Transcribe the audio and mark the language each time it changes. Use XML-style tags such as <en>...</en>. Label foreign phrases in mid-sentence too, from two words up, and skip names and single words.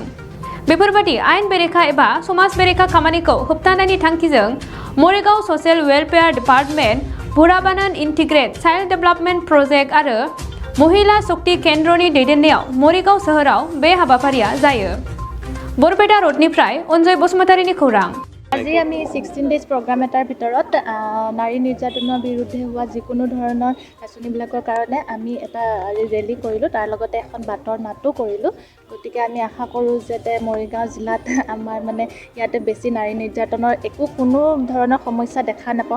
<brx>बेफोरबादि आयेन बेरेखा एबा समाज बेरेखा खामानिखौ होबथानायनि थांखिजों मरिगाव</brx> <en>social welfare department</en> <brx>भुराबानान</brx> <en>integrate child development project</en> <brx>आरो महिला शक्ति केन्द्रनि दैदेननायाव मरिगाव सोहोराव बे हाबाफारिया जायो। बरपेटा रोडनिफ्राय अनजय बसुमतारीनि खौरां।</brx> <as>আজি আমি 16</as> <en>days program</en> <as>এটাৰ ভিতৰত নাৰী নিৰ্যাতনৰ বিৰুদ্ধে হোৱা যিকোনো ধৰণৰ আঁচনিবিলাকৰ কাৰণে আমি এটা ৰেলী কৰিলোঁ, তাৰ লগতে এখন বাটৰ নাটো কৰিলোঁ। গতিকে আমি আশা কৰোঁ যাতে মৰিগাঁও জিলাত আমাৰ ইয়াতে বেছি নাৰী নিৰ্যাতনৰ কোনো ধৰণৰ সমস্যা দেখা নাপাওঁ।</as>